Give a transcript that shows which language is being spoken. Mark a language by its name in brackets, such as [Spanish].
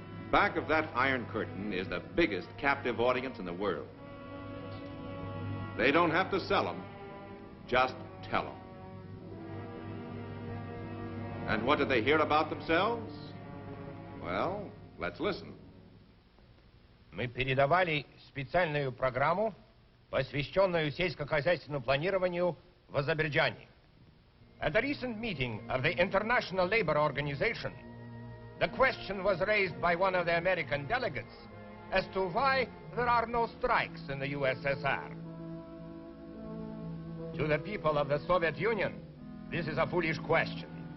[English] Back of that Iron Curtain is the biggest captive audience in the world. They don't have to sell them, just tell them. And what do they hear about themselves? Well, let's listen. [Russian] мы передавали специальную программу, посвященную сельскохозяйственному планированию в Азербайджане. [English] At a recent meeting of the International Labour Organization, the question was raised by one of the American delegates as to why there are no strikes in the USSR. To the people of the Soviet Union, this is a foolish question.